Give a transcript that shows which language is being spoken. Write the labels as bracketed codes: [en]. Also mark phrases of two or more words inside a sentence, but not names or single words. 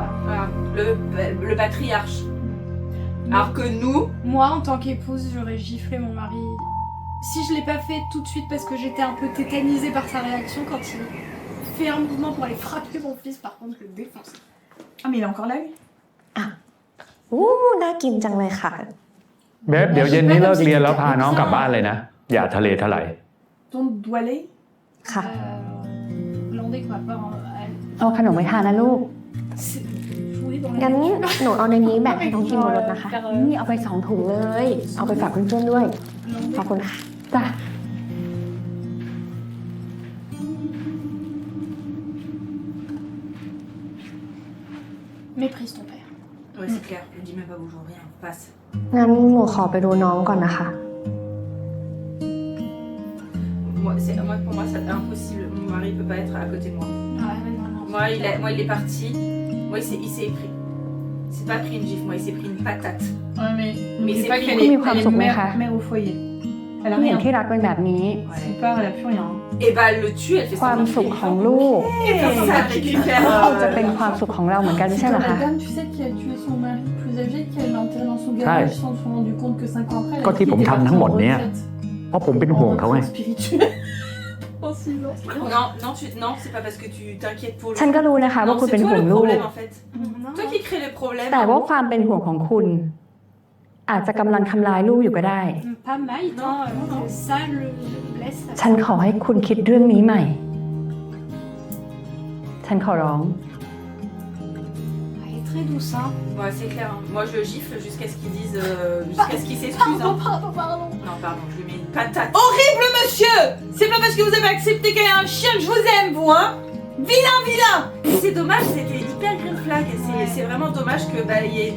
[fr] Voilà. Le patriarche. Alors que nous, Moi, en tant qu'épouse, j'aurais giflé mon mari. Si je l'ai pas fait tout de suite parce que j'étais un peu tétanisée par sa réaction quand il fait un mouvement pour aller frapper mon fils, par contre, je le défonce. Ah, mais il est encore là, lui? [th] น่ากินจังเลยค่ะ เบฟเดี๋ยวเย็นนี้เลิกเรียนแล้วพาน้องกลับบ้านเลยนะ อย่าทะเลทลาย [fr] Ton doigt lait? [th] ค่ะ [fr] Glandé, quoi, pas en... [th] เอาขนมไปทานนะลูก [fr] C'est jouer dans la [th] งั้น [fr] nature. [th] หนูเอาในนี้แบ่งให้น้องกินบนรถนะคะ นี่เอาไป2 ถุงเลย เอาไปฝากเพื่อนๆด้วย ขอบคุณค่ะจ้ะ [fr] Méprise ton père. Ouais, c'est clair. Je dis même pas bonjour, rien. Passe. [th] งั้นหนูขอไปดูน้องก่อนนะคะ [fr] Pour moi, c'est impossible. Mon mari peut pas être à côté de moi. Ouais, mais non. Moi, il est parti. Moi, il s'est pris. C'est pas pris une gifle, moi, il s'est pris une patate. Ouais, mais Mais n'oubliez c'est pas pris. qu'elle Mais est, quoi, elle est son mère, frère. mère au foyer. Elle a [th] ผู้หญิง [fr] rien. [th] ที่รักเป็นแบบนี้ [fr] Son part, elle a plus rien. Et bah, elle le tue, elle fait [th] ความ [fr] son [th] สุขของลูก [fr] Et comme ça, elle récupère. [th] จะเป็นความสุขของเราเหมือนกันไม่ใช่เหรอ [fr] La [th] คะ [fr] dame, tu sais, qui a tué son mari plus âgé, qu'elle l'a enterré dans son Ouais. garage sans se rendre compte que 5 ans après, elle a [th] ก็ที่ [fr] dit [th] ผม [fr] qu'elle était [th] ทำทั้งหมด [fr] partie en [th] เนี่ย [fr] retraite. [th] เพราะผมเป็นห่วงเขาไง [fr] Spirituel. En 6 ans. Non, c'est pas parce que tu t'inquiètes pour lui. [th] ฉันก็รู้นะคะว่า [fr] Non, [th] คุณ [fr] c'est [th] เป็น [fr] toi [th] ห่วง [fr] le [th] ลูก [fr] problème en fait. Non. Toi qui crée les problèmes. [th] แต่ว่าความเป็นห่วงของคุณ อาจจะกำลังทำร้ายลูกอยู่ก็ได้ [fr] Pas Maït, Non, hein. non. Ça le blesse. [th] ฉันขอให้คุณคิดเรื่องนี้ใหม่ ฉันขอร้อง [fr] Elle est très douce, hein. Ouais, c'est clair. Hein. Moi, je le gifle jusqu'à ce qu'ils disent. Jusqu'à ce qu'ils s'excusent. Hein. Pardon. Non, pardon, je lui mets une patate. Horrible monsieur. C'est pas parce que vous avez accepté qu'il y ait un chien que je vous aime, vous, hein. Vilain, vilain. C'est dommage, c'était hyper [en] green flag. [fr] C'est vraiment dommage que, bah, il y ait.